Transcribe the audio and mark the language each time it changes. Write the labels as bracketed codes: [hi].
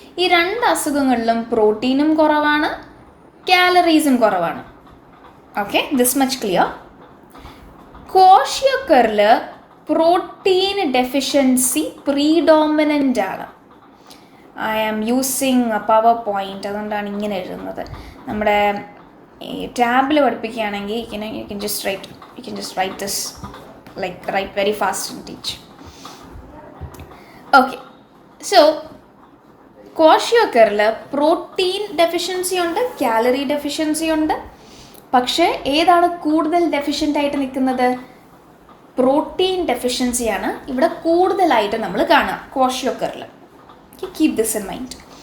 [ml] ഈ രണ്ട് അസുഖങ്ങളിലും പ്രോട്ടീനും കുറവാണ്, കാലറീസും കുറവാണ്. Okay, [en] This much clear. [ml] ക്വാഷിയോക്കറിൽ protein deficiency പ്രീഡോമിനൻ്റ് ആണ്. [en] I am using PowerPoint, [ml] അതുകൊണ്ടാണ് ഇങ്ങനെ എഴുതുന്നത്. നമ്മുടെ ഈ ടാബിൽ പഠിപ്പിക്കുകയാണെങ്കിൽ [en] you can just write this, like write very fast and teach. [ml] Okay, so ക്വാഷിയോക്കറിൽ protein deficiency ഉണ്ട്, കാലറി ഡെഫിഷ്യൻസി ഉണ്ട്. പക്ഷേ ഏതാണ് കൂടുതൽ ഡെഫിഷ്യൻ്റ് ആയിട്ട് നിൽക്കുന്നത്? പ്രോട്ടീൻ ഡെഫിഷ്യൻസിയാണ് ഇവിടെ കൂടുതലായിട്ട് നമ്മൾ കാണുക ക്വാഷിയോക്കറിൽ. [en] Keep this in mind.